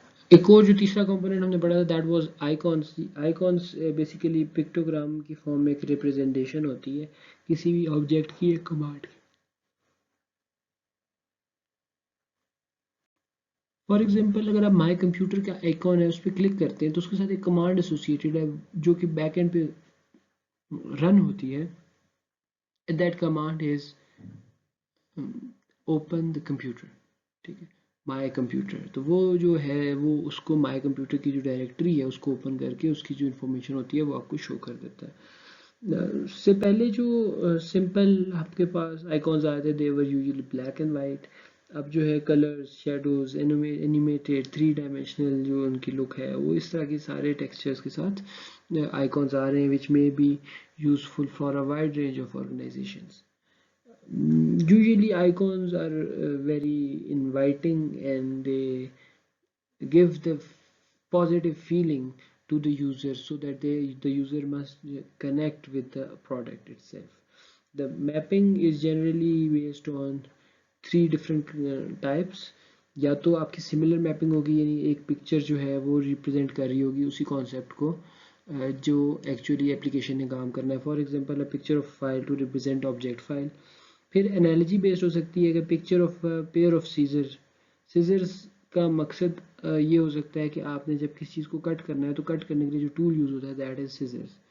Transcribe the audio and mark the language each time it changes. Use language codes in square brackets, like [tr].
[ur] ایک اور جو تیسرا کمپوننٹ ہم نے پڑھا تھا [en] That was icons. [ur] Icons basically پکٹوگرام کی فارم میں ایک ریپرزنٹیشن ہوتی ہے کسی بھی آبجیکٹ کی، ایک کمانڈ کی. فار ایگزامپل اگر آپ مائی کمپیوٹر کا آئیکن ہے اس پہ کلک کرتے ہیں تو اس کے ساتھ ایک کمانڈ ایسوسیٹڈ ہے جو کہ بیک اینڈ پہ رن ہوتی ہے. [en] That command is open the computer. [ur] ٹھیک ہے، مائی کمپیوٹر. تو وہ جو ہے وہ اس کو مائی کمپیوٹر کی جو ڈائریکٹری ہے اس کو اوپن کر کے اس کی جو انفارمیشن ہوتی ہے وہ آپ کو شو کر دیتا ہے. اس سے پہلے جو سمپل آپ کے پاس آئیکونز آئے تھے [en] They were usually black and white. [ur] اب جو ہے colours, shadows, animated, three dimensional جو ان کی لک ہے وہ اس طرح کے سارے ٹیکسچرز کے ساتھ آئیکونز آ رہے ہیں [en] which may be useful for a wide range of organizations. Usually icons are very inviting and they give the positive feeling to the user so that the user must connect with the product itself. The mapping is generally based on three different types. [ur] یا تو آپ کی similar mapping ہوگی، یعنی ایک picture جو ہے وہ ریپرزینٹ کر رہی ہوگی اسی کانسیپٹ کو جو ایکچولی اپلیکیشن نے کام کرنا ہے. [en] For example a picture of file to represent object file. [ur] پھر انالوجی بیسڈ ہو سکتی ہے کہ [en] Picture of pair of scissor. [ur] سیزرز کا مقصد یہ ہو سکتا ہے کہ آپ نے جب کسی چیز کو کٹ کرنا ہے تو کٹ کرنے کے لیے جو ٹول یوز ہوتا ہے [en] That is scissors.